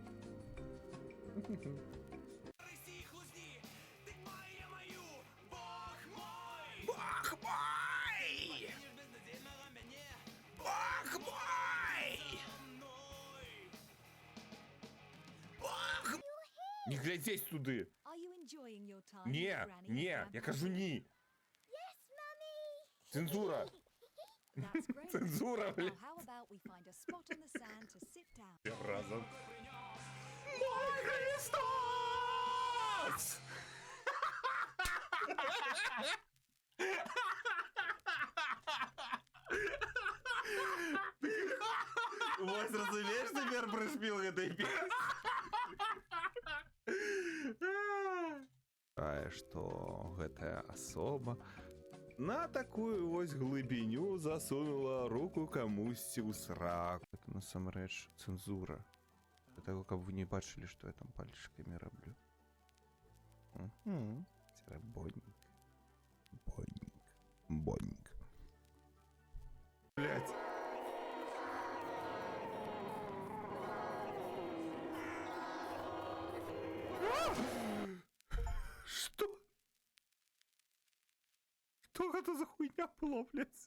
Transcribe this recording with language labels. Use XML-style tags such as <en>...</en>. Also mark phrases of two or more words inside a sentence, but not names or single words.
<be>Бог мой! Бог мой! Бог мой! Не глядзець туды! Не, не, я кажу ні!</be> <ru>Цензура! Цензура, блядь!</ru> <be>Разом.</be> <ru>Мой Христос!</ru> <be>Вось разумееш, цяпер прышпіл гэтай песні? Тая, што гэтая асоба на такую вось глыбіню засунула руку камусьці ў сраку. Это насамрэч цэнзура. Для таго, каб вы не бачылі, што я там пальчыкамі раблю. Церабонник. Бонник. Бонник.</be> <ru>Блять. Что? Что это за хуйня была, блядь?</ru>